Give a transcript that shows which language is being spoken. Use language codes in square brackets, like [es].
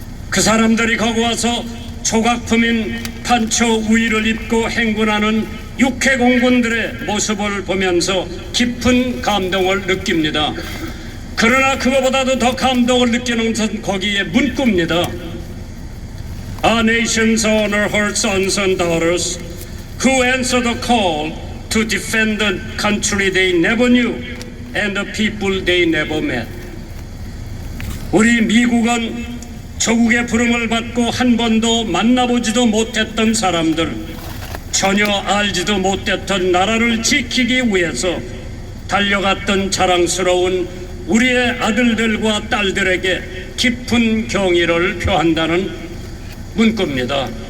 [ko] 그 사람들이 거기 와서 조각품인 판초 우의를 입고 행군하는 육해공군들의 모습을 보면서 깊은 감동을 느낍니다. 그러나 그거보다도 더 감동을 느끼는 것은 거기에 문구입니다. [en] Our nation's honor her sons and daughters who answer the call to defend the country they never knew and the people they never met. [ko] 우리 미국은 조국의 부름을 받고 한 번도 만나보지도 못했던 사람들, 전혀 알지도 못했던 나라를 지키기 위해서 달려갔던 자랑스러운 우리의 아들들과 딸들에게 깊은 경의를 표한다는 문구입니다.